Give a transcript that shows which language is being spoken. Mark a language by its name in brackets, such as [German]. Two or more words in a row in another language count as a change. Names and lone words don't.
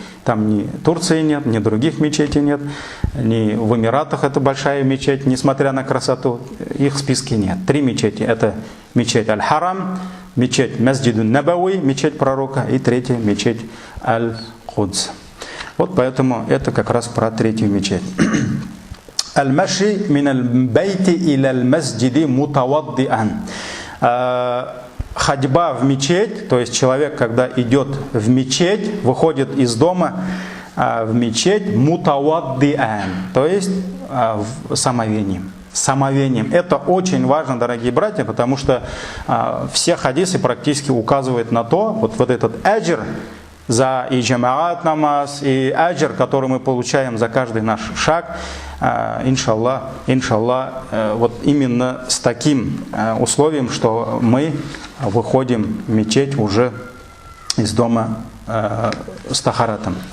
[Russian] Там ни Турции нет, ни других мечетей нет, ни в Эмиратах это большая мечеть, несмотря на красоту, их в списке нет. 3 мечети. Это мечеть Аль-Харам, мечеть Масджидун Набауи, мечеть пророка, и 3-я мечеть Аль-Кудс. Вот поэтому это как раз про 3-ю мечеть. [Arabic] المشي من البيت إلى المسجد متوضئا. [Russian] Ходьба в мечеть, то есть человек, когда идет в мечеть, выходит из дома в мечеть мутаваддиан, то есть самовением. Самовением. Это очень важно, дорогие братья, потому что все хадисы практически указывают на то, вот этот аджр за и джамаат намаз, и аджр, который мы получаем за каждый наш шаг, иншаллах, вот именно с таким условием, что мы выходим в мечеть уже из дома с тахаратом.